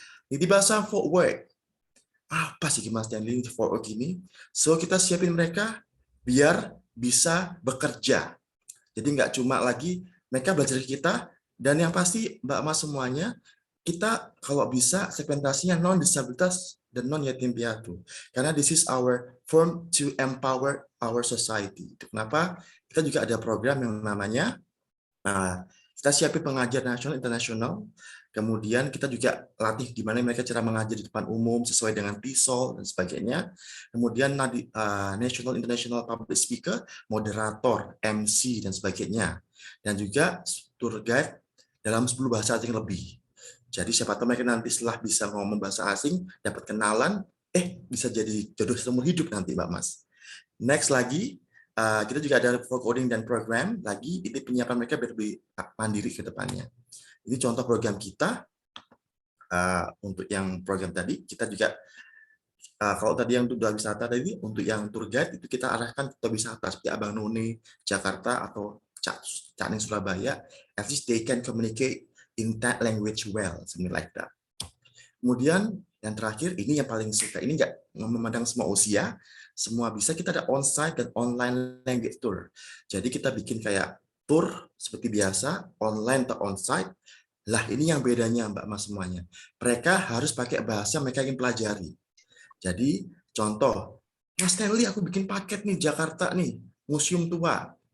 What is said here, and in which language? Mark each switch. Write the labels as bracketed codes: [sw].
[id] Niti bahasa for work. Apa sih Mas Stanley for work ini? So kita siapin mereka biar bisa bekerja. Jadi nggak cuma lagi mereka belajar kita, dan yang pasti Mbak Mas semuanya, kita kalau bisa segmentasinya non-disabilitas dan non-yatim piatu. Karena [en] this is our form to empower our society. [id] Kenapa? Kita juga ada program yang namanya, kita siapin pengajar nasional, internasional, kemudian kita juga latih gimana mereka cara mengajar di depan umum sesuai dengan TESOL dan sebagainya. Kemudian National International Public Speaker, moderator, MC dan sebagainya. Dan juga tour guide dalam 10 bahasa asing lebih. Jadi siapa tahu mereka nanti setelah bisa ngomong bahasa asing, dapat kenalan, bisa jadi jodoh seumur hidup nanti Mbak Mas. Next lagi, kita juga ada coding dan program lagi, ini penyiapan mereka lebih mandiri ke depannya. Ini contoh program kita. Untuk yang program tadi, kita juga kalau tadi yang untuk wisata tadi, untuk yang tour guide itu kita arahkan ke wisata seperti Abang None, Jakarta atau [en] Caning Surabaya, at least they can communicate in that language well, something like that. [id] Kemudian yang terakhir, ini yang paling suka, ini nggak memandang semua usia, semua bisa. Kita ada on-site dan online language tour. Jadi kita bikin kayak tour seperti biasa, online atau on-site. Lah ini yang bedanya Mbak Mas semuanya. Mereka harus pakai bahasa mereka ingin pelajari. Jadi contoh, Mas Stanley aku bikin paket nih Jakarta nih, museum tua.